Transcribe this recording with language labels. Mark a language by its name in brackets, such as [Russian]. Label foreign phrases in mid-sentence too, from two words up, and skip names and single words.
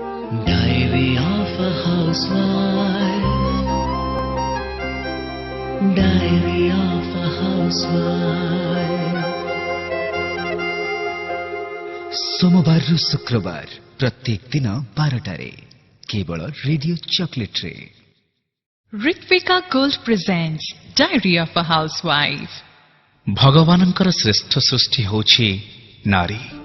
[English] Diary of a housewife. Diary of a housewife. [Odia] ସୋମବାର ରୁ ଶୁକ୍ରବାର ପ୍ରତ୍ୟେକ ଦିନ 12ଟାରେ କେବଳ ରେଡିଓ ଚକୋଲେଟ ରେ [English] Ritvika Gold presents Diary of a Housewife. [Odia] ଭଗବାନଙ୍କର ଶ୍ରେଷ୍ଠ ସୃଷ୍ଟି ହେଉଛି ନାରୀ।